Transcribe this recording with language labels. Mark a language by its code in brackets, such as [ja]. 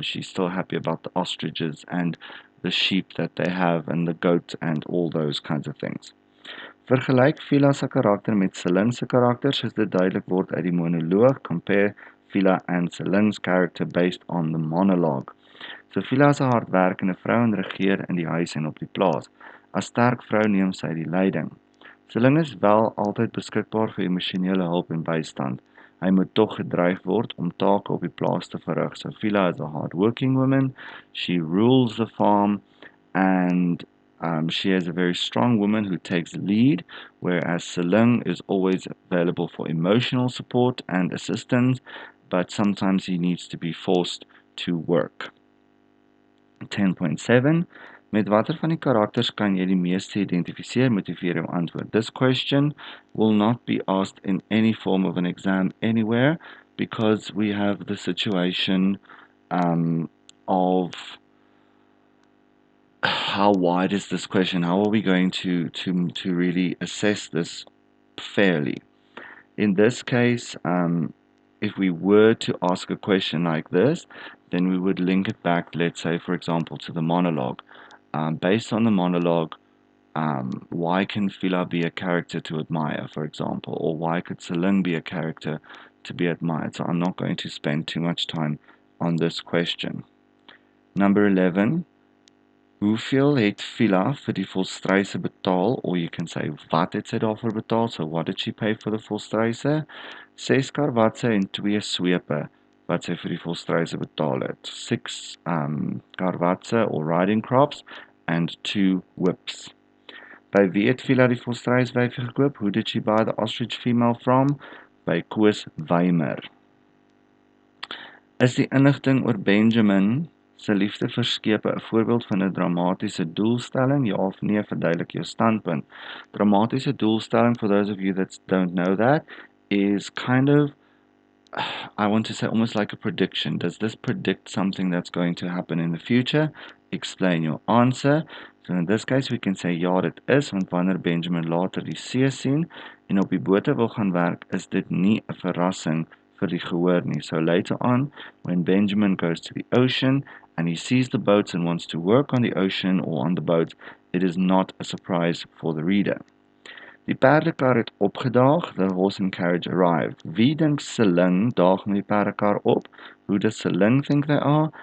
[en] She's still happy about the ostriches and the sheep that they have and the goat and all those kinds of things. [af] Vergelyk Fiela se karakter met Celine se karakter soos dit duidelik word uit die monoloog. [en] Compare Fiela and Celine's character based on the monologue. [af] So Fiela is 'n hardwerkende vrou en regeer in die huis en op die plaas. As sterk vrou neem sy die leiding. Celine is wel altyd beskikbaar vir emosionele hulp en bystand. Hy moet tog gedryf word om take op die plaas te verrig. [en] So Fiela is a hard-working woman. She rules the farm and she is a very strong woman who takes lead, whereas Celine is always available for emotional support and assistance, but sometimes he needs to be forced to work. [af] 10.7 Met watter van die karakters kan jy die meeste identifiseer? Motiveer jou antwoord. [en] This question will not be asked in any form of an exam anywhere because we have the situation of how wide is this question? How are we going to really assess this fairly? In this case, if we were to ask a question like this, then we would link it back, let's say, for example, to the monologue. Based on the monologue, why can Fiela be a character to admire, for example, or why could Celine be a character to be admired? So I'm not going to spend too much time on this question. Number 11. [af] Hoeveel het Fiela vir die volstruise betaal? [en] Or you can say, [af] wat het sy daarvoor betaal? [en] So what did she pay for the volstruise? [af] 6 karwatse en 2 swepe wat sy vir die volstruise betaal het. [en] 6 karwatse or riding crops and 2 whips. [af] By wie het Fiela die volstruiswyfie gekoop? [en] Who did she buy the ostrich female from? [af] By Koos Weimer. Is die inligting oor Benjamin se liefde vir skepe 'n voorbeeld van 'n dramatiese doelstelling? Ja of nee, verduidelik jou standpunt. [en] Dramatiese doelstelling, for those of you that don't know that, is kind of, I want to say, almost like a prediction. Does this predict something that's going to happen in the future? Explain your answer. So in this case, we can say, [af] ja, dit is, want wanneer Benjamin later die see sien en op die bote wil gaan werk, is dit nie 'n verrassing vir die gehoor nie. [en] So later on, when Benjamin goes to the ocean and he sees the boats and wants to work on the ocean or on the boats, it is not a surprise for the reader. [af] Die perdekar het opgedaag, [en] the horse and carriage arrived. [af] Wie dink Celine daag met die perdekar op? [en] Who does Celine think they are?